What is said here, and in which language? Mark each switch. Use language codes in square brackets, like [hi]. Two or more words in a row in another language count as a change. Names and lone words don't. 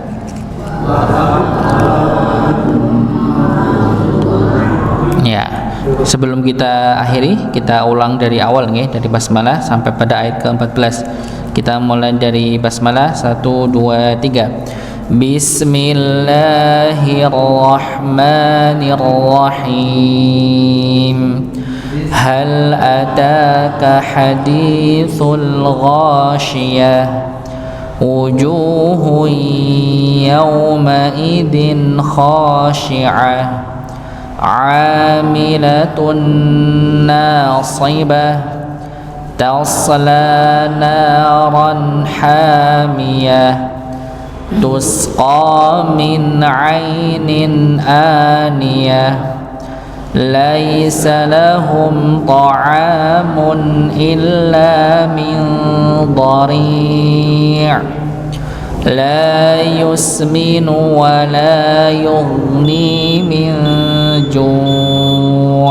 [id] Ya, sebelum kita akhiri, kita ulang dari awal nggih, dari basmalah sampai pada ayat ke-14. Kita mulai dari basmalah 1 2 3. [ar] Bismillahirrahmanirrahim. هل أتاك حديث الغاشية. وجوه يومئذ خاشعة. عاملة ناصبة. تصلى نارا حامية. تسقى من عين آنية. ليس لهم طعام إلا من ضريع'. لا يسمن ولا يغني من جوع'.